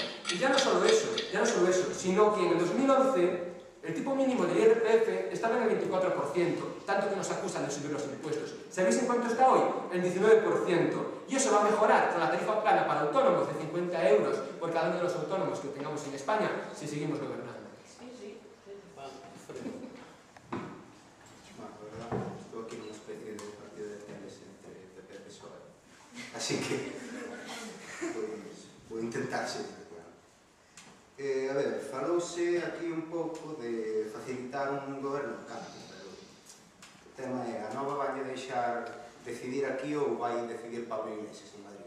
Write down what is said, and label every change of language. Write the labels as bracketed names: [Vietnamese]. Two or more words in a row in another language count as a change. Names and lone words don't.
[Spanish] Y ya no solo eso, sino que en el 2011 el tipo mínimo de IRPF estaba en el 24%, tanto que nos acusan de subir los impuestos. ¿Sabéis en cuánto está hoy? El 19%. Y eso va a mejorar con la tarifa plana para autónomos de 50 euros por cada uno de los autónomos que tengamos en España si seguimos gobernando. [Galician] Estou aquí nunha especie de partido de tenis entre PP e PSOE. Así que vou intentar sempre. A ver, falouse aquí un pouco de facilitar un goberno cambio, pero o tema é, a Nova vai deixar decidir aquí ou vai decidir Pablo Iglesias en Madrid?